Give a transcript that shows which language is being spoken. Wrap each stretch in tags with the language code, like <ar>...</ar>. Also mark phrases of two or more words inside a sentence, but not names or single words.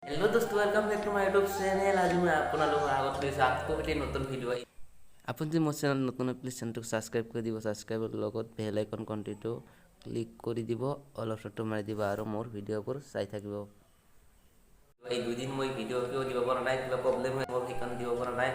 <en>hello दोस्तों, welcome back to my YouTube channel।</en> <hi>आज मैं</hi> <as>আপোনালোকৰ আগত লৈছোঁ আকৌ এটি নতুন ভিডিঅ'। আপুনি যদি মোৰ চেনেল নতুন প্লিজ চেনেলটো ছাবস্ক্ৰাইব কৰি দিব। ছাবস্ক্ৰাইবৰ লগত</as> <en>bell icon</en> <as>ঘণ্টিটো ক্লিক কৰি দিব,</as> <en>all optionটো</en> <as>মাৰি দিব আৰু মোৰ ভিডিঅ'বোৰ চাই থাকিব। এই দুদিন মই ভিডিঅ' কিয় দিব পৰা নাই, কিবা প্ৰব্লেম হৈ মোৰ সেইকাৰণে দিব পৰা নাই।</as>